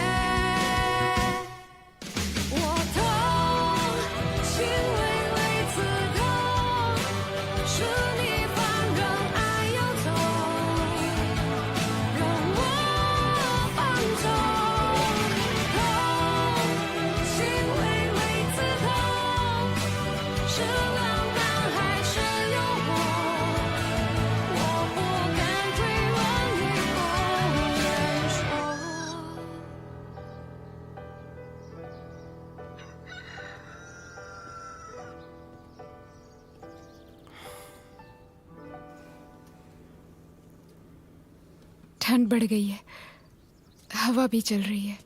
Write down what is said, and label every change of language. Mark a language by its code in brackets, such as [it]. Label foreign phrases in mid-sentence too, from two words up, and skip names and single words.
[zh] 我痛，心微微刺痛，是你放任爱游走，让我放纵。痛，心微微刺痛，是浪漫还是诱惑？我不敢追问你不言说。 [hi] ठंड बढ़ गई है, हवा भी चल रही है।